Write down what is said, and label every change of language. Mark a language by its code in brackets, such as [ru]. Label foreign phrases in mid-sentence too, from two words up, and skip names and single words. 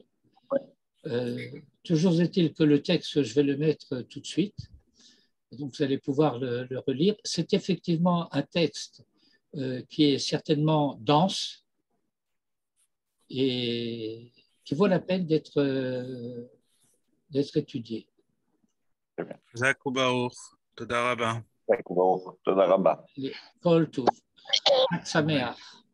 [fr] Toujours est-il que le texte, je vais le mettre tout de suite. Donc, vous allez pouvoir le relire. C'est effectivement un texte qui est certainement dense et qui vaut la peine d'être étudié. [he] Zakubaour, תודה רבה. תודה רבה. כל טוב. חג שמח.